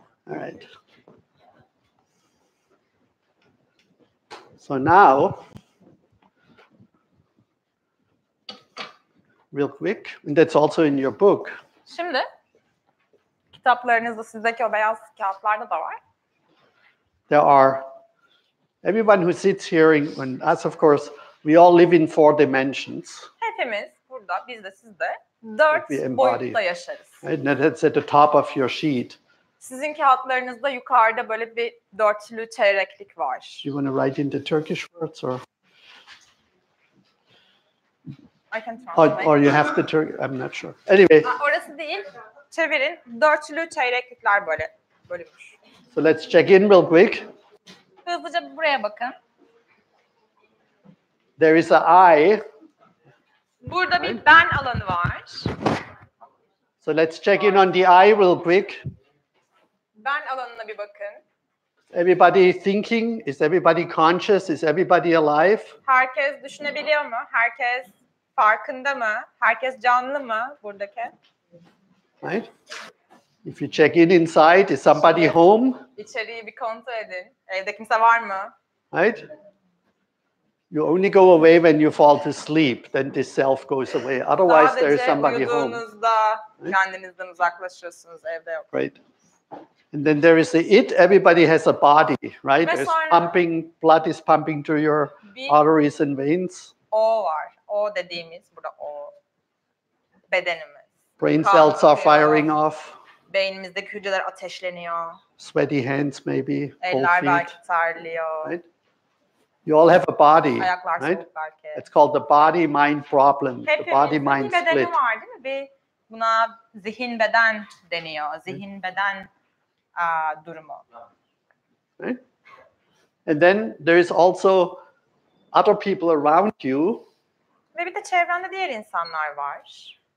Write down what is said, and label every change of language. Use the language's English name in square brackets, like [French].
[English] All right. So now, real quick, and that's also in your book. [Turkish] Şimdi kitaplarınızda sizdeki o beyaz kağıtlarda da var. [English] There are everyone who sits here and us, of course, we all live in 4 dimensions. [Turkish] Hepimiz burada, biz de siz de 4 boyutta yaşarız. [English] Right? And that's at the top of your sheet. [Turkish] Sizin kağıtlarınızda yukarıda böyle bir dörtlü çeyreklik var. [English] You want to write in the Turkish words or? I can translate. Or you have the Turkish, I'm not sure. Anyway. [Turkish] Orası değil. Çevirin. Dörtlü çeyreklikler böyle bölünmüş. [English] So let's check in real quick. [Turkish] Hızlıca buraya bakın. [English] There is a I. [Turkish] Burada bir ben alanı var. [English] So let's check in on the I real quick. [Turkish] Ben alanına bir bakın. [English] Everybody thinking? Is everybody conscious? Is everybody alive? [Turkish] Herkes düşünebiliyor mu? Herkes farkında mı? Herkes canlı mı buradaki? [English] Right? If you check in inside, is somebody home? [Turkish] İçeriği bir kontrol edin. Evde kimse var mı? [English] Right? You only go away when you fall to sleep. Then this self goes away. Otherwise, there is somebody home. [Turkish] Sadece uyuduğunuzda kendinizden uzaklaşıyorsunuz. Evde yok. [English] Right. And then there is the it. Everybody has a body, right? There's pumping, blood is pumping to your arteries and veins. [Turkish] O var. O dediğimiz burada o. Bedenimiz. [English] Brain cells are firing off. [Turkish] Beynimizdeki hücreler ateşleniyor. [English] Sweaty hands maybe. [Turkish] Eller belki terliyor. [English] Right? You all have a body, [Turkish] Ayaklar [English] right? [Turkish] soğuk belki. [English] It's called the body-mind problem, the [Turkish] Hepimizin [English] body-mind [Turkish] bir bedeni [English] split. [Turkish] var değil mi? Buna zihin beden deniyor. Zihin beden durumu. [English] Right? And then there is also other people around you [Turkish] Ve bir de çevrende diğer insanlar var.